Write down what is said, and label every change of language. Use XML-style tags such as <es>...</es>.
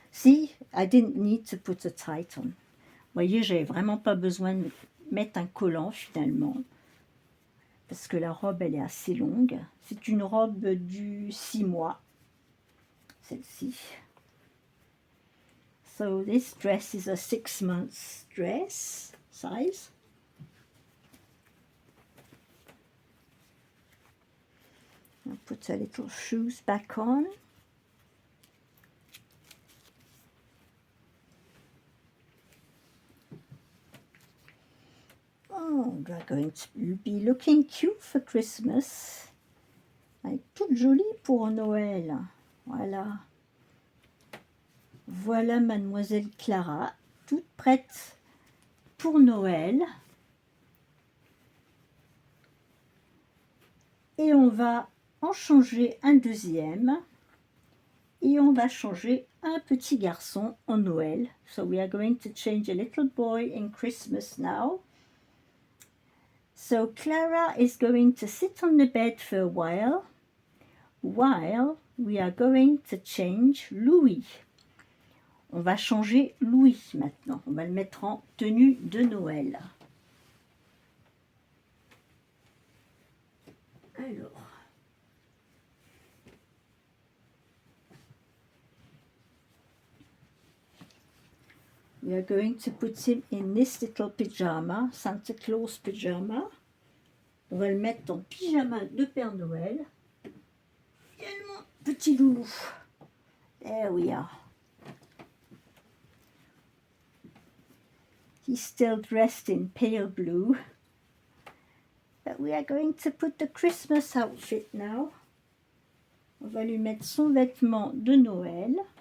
<en>See, I didn't need to put a tight on.</en> <fr>Vous voyez, j'avais vraiment pas besoin de mettre un collant finalement, parce que la robe, elle est assez longue. C'est une robe du 6 mois, celle-ci.</fr> <en>So this dress is a 6 months dress size. I'll put her little shoes back on. Oh, they're going to be looking cute for Christmas.</en> <fr>Elle est toute jolie pour Noël. Voilà. Voilà Mademoiselle Clara, toute prête pour Noël. Et on va en changer un deuxième. Et on va changer un petit garçon en Noël.</fr> <en>So we are going to change a little boy in Christmas now. So Clara is going to sit on the bed for a while we are going to change Louis.</en> <fr>On va changer Louis maintenant. On va le mettre en tenue de Noël. Alors.</fr> <en>We are going to put him in this little pyjama, Santa Claus pyjama.</en> <fr>On va le mettre en pyjama de Père Noël. Viens mon petit loulou.</fr> <en>There we are. He's still dressed in pale blue. But we are going to put the Christmas outfit now.</en> <fr>On va lui mettre son vêtement de Noël.</fr>